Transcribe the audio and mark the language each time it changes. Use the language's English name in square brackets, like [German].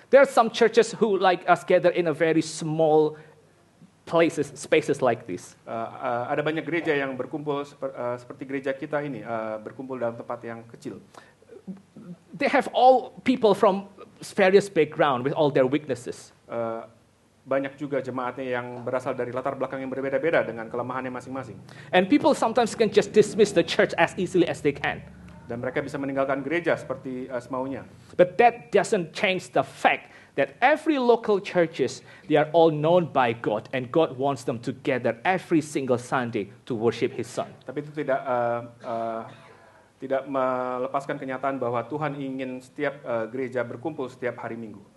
[English] There are some churches who like us gather in a very small spaces like this. [Indonesian] Ada banyak gereja yang berkumpul seperti gereja kita ini, berkumpul dalam tempat yang kecil. [English] They have all people from various background with all their weaknesses. [Indonesian] Banyak juga jemaatnya yang berasal dari latar belakang yang berbeda-beda dengan kelemahannya masing-masing. [English] And people sometimes can just dismiss the church as easily as they can. [Indonesian] Dan mereka bisa meninggalkan gereja seperti semaunya. [English] But that doesn't change the fact that every local churches, they are all known by God, and God wants them to gather every single Sunday to worship His Son. [Indonesian] Tapi itu tidak melepaskan kenyataan bahwa Tuhan ingin setiap gereja berkumpul setiap hari Minggu.